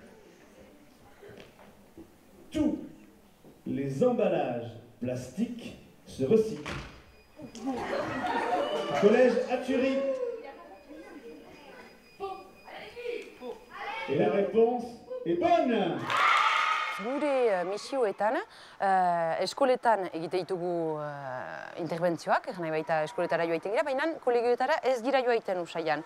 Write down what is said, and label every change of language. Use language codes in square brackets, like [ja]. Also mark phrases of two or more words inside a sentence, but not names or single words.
[fr] Tous les emballages plastiques se recyclent. Collège Aturi. Et la réponse est bonne. [eu] Gure misioetan, eskoletan egite ditugu interbentzioak, nahi baita eskoletara joaiten gira, baina kolegioetara ez gira joaiten usaian.